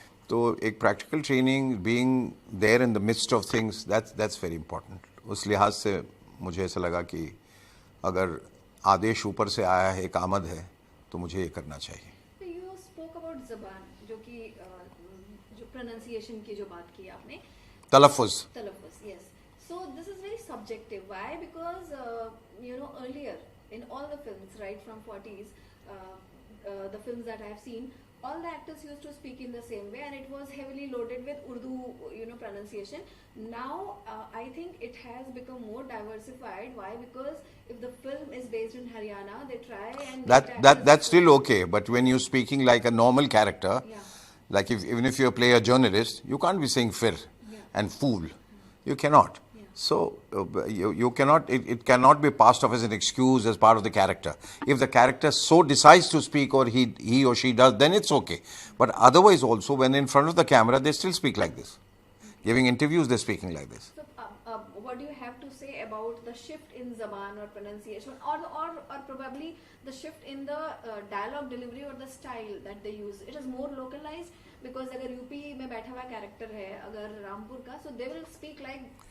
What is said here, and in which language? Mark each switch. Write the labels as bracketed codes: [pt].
[en] तो एक practical training, being there in the midst of things, that's very important. [hi] उस लिहाज से मुझे ऐसा लगा कि अगर आदेश ऊपर से आया है, एक आमद है, तो मुझे ये करना चाहिए। [en] You spoke about [hi] ज़बान, जो कि जो प्रोनाउंसिएशन की जो बात की आपने, तलफ़ुज़, [en] yes. So this is very subjective. Why? Because earlier in all the films, right from 40s, the films that I have seen, all the actors used to speak in the same way, and it was heavily loaded with Urdu, pronunciation. Now, I think it has become more diversified. Why? Because if the film is based in Haryana, they try and that's still okay. But when you're speaking like a normal character, yeah. like even if you play a journalist, you can't be saying fir and fool. You cannot. So you cannot, it cannot be passed off as an excuse as part of the character. If the character so decides to speak, or he or she does, then it's okay. But otherwise also, when in front of the camera, they still speak like this. Giving interviews, they're speaking like this. So what do you have to say about the shift in zaban or pronunciation, or probably the shift in the dialogue delivery or the style that they use? It is more localized, because [hi] अगर UP में बैठा हुआ character है अगर रामपुर का, [en] so they will speak like